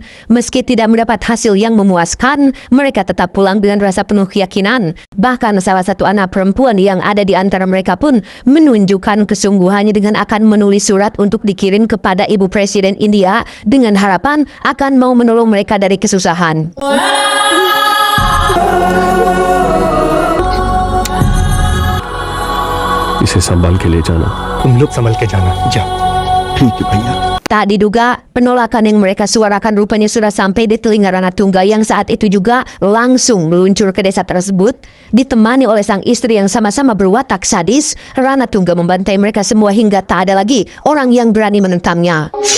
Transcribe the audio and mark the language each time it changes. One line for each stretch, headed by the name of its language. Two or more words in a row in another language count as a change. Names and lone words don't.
Indonesian: Meski tidak mendapat hasil yang memuaskan, mereka tetap pulang dengan rasa penuh keyakinan. Bahkan salah satu anak perempuan yang ada di antara mereka pun menunjukkan kesungguhannya dengan akan menulis surat untuk dikirim kepada Ibu Presiden India dengan harapan akan mau menolong mereka dari kesusahan.
Hindi: इसे संभाल के ले जाना। तुम लोग संभल के जाना, जाओ। ठीक है भैया।
Indonesian: Tak diduga, penolakan yang mereka suarakan rupanya sudah sampai di telinga Ranatungga yang saat itu juga langsung meluncur ke desa tersebut. Ditemani oleh sang istri yang sama-sama berwatak sadis, Ranatungga membantai mereka semua hingga tak ada lagi orang yang berani menentangnya.